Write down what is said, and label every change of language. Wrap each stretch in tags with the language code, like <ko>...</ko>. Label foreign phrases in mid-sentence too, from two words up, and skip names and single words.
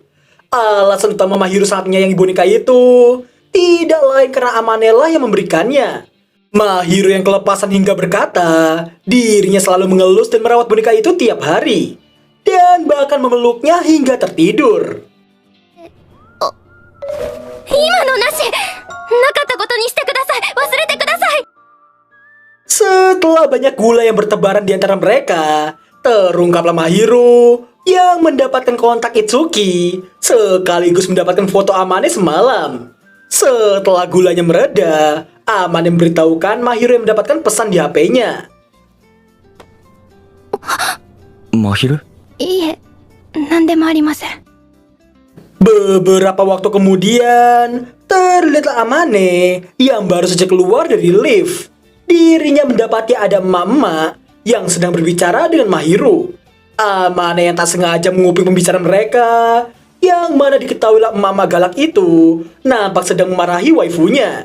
<id>Alasan utama Mahiru sangat menyayangi boneka itu tidak lain karena Amane lah yang memberikannya. Mahiru yang kelepasan hingga berkata dirinya selalu mengelus dan merawat boneka itu tiap hari, dan bahkan memeluknya hingga tertidur.</id> <ja>今のなし、なかったことにしてください。忘れてください。</ja> <id>Setelah banyak gula yang bertebaran di antara mereka, terungkaplah Mahiru yang mendapatkan kontak Itsuki sekaligus mendapatkan foto Amane semalam. Setelah gulanya mereda, Amane memberitahukan Mahiru yang mendapatkan pesan di HP-nya.</id> <ja>真昼？いいえ、何でもありません。</ja> <id>Beberapa waktu kemudian, terlihatlah Amane yang baru saja keluar dari lift. Dirinya mendapati ada emak-emak yang sedang berbicara dengan Mahiru. Amane yang tak sengaja menguping pembicaraan mereka, yang mana diketahuilah emak-emak galak itu nampak sedang memarahi waifunya.</id>